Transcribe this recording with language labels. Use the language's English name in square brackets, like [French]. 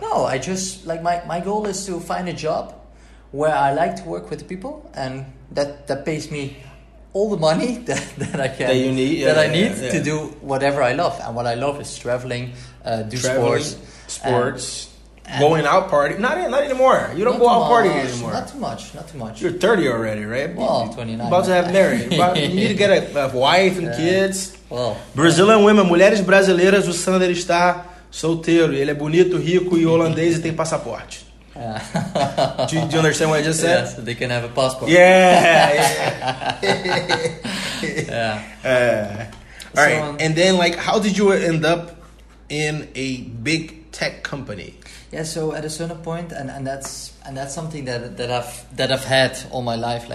[English] No, I just like my goal is to find a job where I like to work with people, and that pays me all the money that I can I need to do whatever I love, and what I love is traveling, sports. Going out party? Not anymore. You don't go out partying anymore. Not too much. You're 30 already, right? Well, 29. About to have married. You need to get a wife and kids. Well, Brazilian women, [Portuguese] mulheres brasileiras, o Sander está solteiro. Ele é bonito, rico e holandês e tem passaporte. [English] Do you understand what I just said? Yes, they can have a passport. Yeah. All right. So, and then, like, how did you end up in a big tech company? Yeah, so at a certain point, and that's something that I've had all my life.